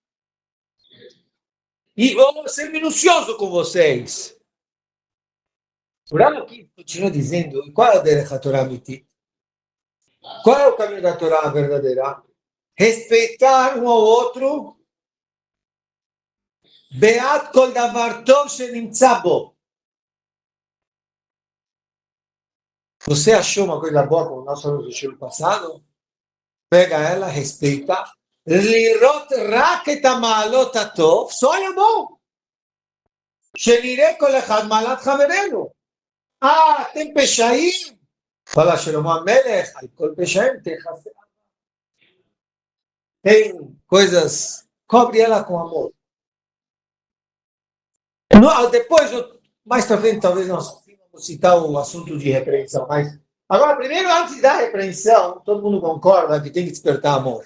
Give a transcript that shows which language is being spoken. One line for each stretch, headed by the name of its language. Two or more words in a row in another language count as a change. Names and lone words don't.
Portuguese: E vou ser minucioso com vocês. O Ram aqui continua dizendo, qual é o
Hebrew: דרך התורה אמיתי?
Portuguese: Qual é o caminho da Torá verdadeira? Respeitar um ao outro.
Hebrew: בעת כל דבר טוב שנמצא בו.
Portuguese: Você achou uma coisa boa, como nós falamos no show passado? Pega ela, respeita.
Hebrew: לראות רק את המעלות הטוב,
Portuguese: só olha bom.
Hebrew: שנראה כל אחד מעלת חברנו.
Portuguese: Tem peshaim? Fala Shlomo HaMelech,
Hebrew: על כל פשעים תכסה.
Portuguese: Tem coisas, cobre ela com amor. Depois, mais para frente, talvez nós vamos citar o assunto de repreensão, mas agora, primeiro, antes da repreensão, todo mundo concorda que tem que despertar amor.